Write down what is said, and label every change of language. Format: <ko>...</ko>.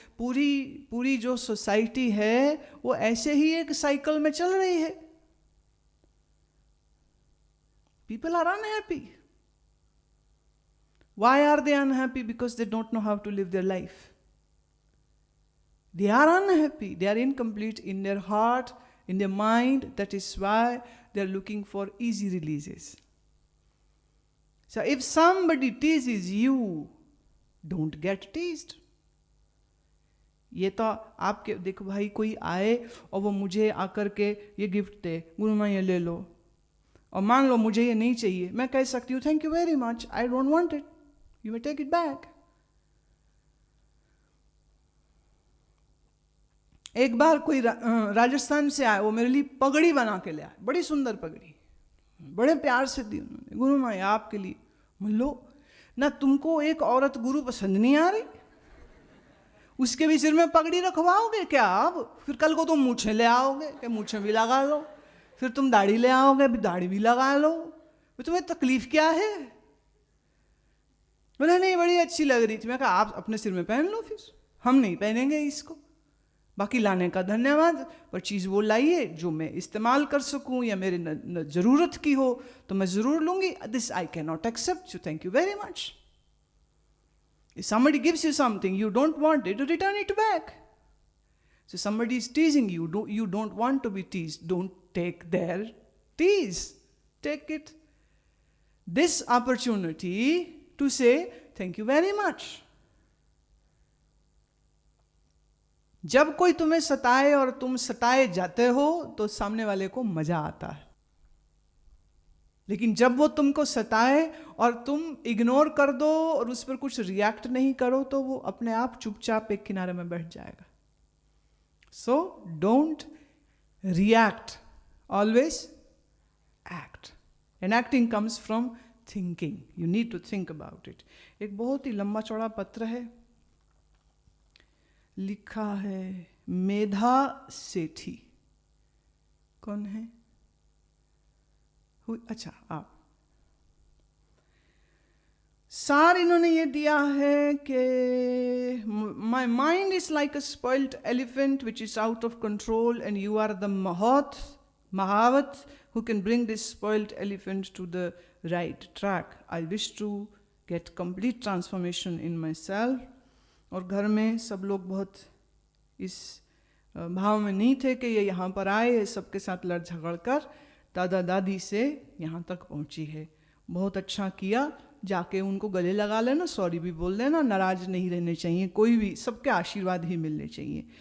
<hi>पूरी जो सोसाइटी है वो ऐसे ही एक साइकिल में चल रही है.</hi> <en>People are unhappy. Why are they unhappy? Because they don't know how to live their life. They are unhappy, they are incomplete in their heart, in their mind. That is why they are looking for easy releases. So if somebody teases you, don't get teased.</en> <hi>ये तो आपके देखो भाई, कोई आए और वो मुझे आकर के ये गिफ्ट दे, गुरुमा ये ले लो, और मान लो मुझे ये नहीं चाहिए, मैं कह सकती हूँ</hi> <en>Thank you very much, I don't want it, you may take it back.</en> <hi>एक बार कोई राजस्थान से आया, वो मेरे लिए पगड़ी बना के ले आया, बड़ी सुंदर पगड़ी, बड़े प्यार से दी उन्होंने। गुरु माँ आपके लिए। लो ना, तुमको एक औरत गुरु पसंद नहीं आ रही, उसके भी सिर में पगड़ी रखवाओगे क्या? अब फिर कल को तुम मूछें ले आओगे कि मूछें भी लगा लो, फिर तुम दाढ़ी ले आओगे भी दाढ़ी भी लगा लो, तुम्हें तकलीफ क्या है? बोले नहीं बड़ी अच्छी लग रही थी। मैं कहा आप अपने सिर में पहन लो, फिर हम नहीं पहनेंगे इसको, बाकी लाने का धन्यवाद, पर चीज़ वो लाइए जो मैं इस्तेमाल कर सकूं या मेरे ज़रूरत की हो तो मैं ज़रूर लूँगी।</hi> <en>This I can not accept you, thank you very much. If somebody gives you something, you don't want it, return it back. So somebody is teasing you, you don't want to be teased, don't take their tease. Take it. This opportunity to say thank you very much.</en> <hi>जब कोई तुम्हें सताए और तुम सताए जाते हो तो सामने वाले को मजा आता है, लेकिन जब वो तुमको सताए और तुम इग्नोर कर दो और उस पर कुछ रिएक्ट नहीं करो तो वो अपने आप चुपचाप एक किनारे में बैठ जाएगा।</hi> <en>So don't react, always act, and acting comes from thinking, you need to think about it.</en> <hi>एक बहुत ही लंबा चौड़ा पत्र है, लिखा है मेधा सेठी। कौन है? अच्छा, आप। सार इन्होंने ये दिया है कि</hi> <en>My mind is like a spoiled elephant which is out of control and you are the mahout who can bring this spoiled elephant to the right track. I wish to get complete transformation in myself.</en> <hi>और घर में सब लोग बहुत इस भाव में नहीं थे कि ये यहाँ पर आए सबके साथ लड़ झगड़ कर दादा दादी से यहाँ तक पहुँची है। बहुत अच्छा किया, जाके उनको गले लगा लेना, सॉरी भी बोल देना, नाराज नहीं रहने चाहिए, कोई भी, सबके आशीर्वाद ही मिलने चाहिए।</hi>